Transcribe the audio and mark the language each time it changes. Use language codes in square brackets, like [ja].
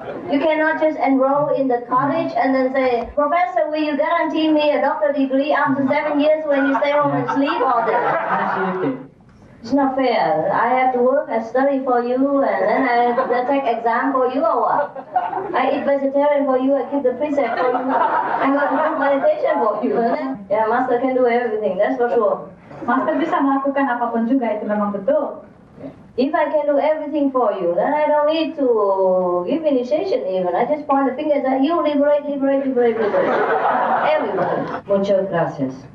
[en] You cannot just enroll in the college and then say, Professor, will you guarantee me a doctorate degree after 7 years when you stay home and sleep all day? initiated. It's not fair. I have to work and study for you, and then I take exam for you or what? I eat vegetarian for you, I keep the precept for you, I go to do meditation for you. Yeah, Master can do everything, that's for sure. [id] Master bisa melakukan apapun juga, itu memang betul. [en] If I can do everything for you, then I don't need to give initiation even. I just point the finger and say, you liberate. Everybody. [es] Muchas gracias.